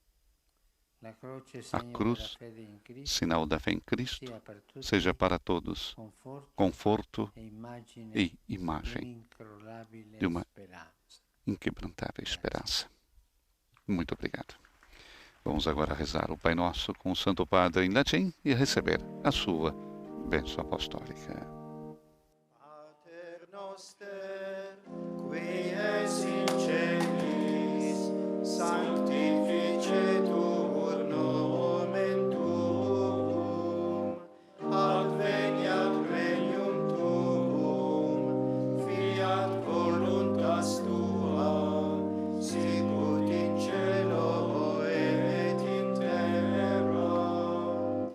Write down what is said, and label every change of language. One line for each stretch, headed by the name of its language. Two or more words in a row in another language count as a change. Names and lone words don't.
Portuguese: A cruz, sinal da fé em Cristo, seja para todos conforto e imagem de uma inquebrantável esperança. Muito obrigado. Vamos agora rezar o Pai Nosso com o Santo Padre em latim e receber a sua bênção apostólica.
Latin: Pater noster, qui es in celis, sanctificetur nomen tuum, adveniat regnum tuum, fiat voluntas tua, sicut in cielo et in terra.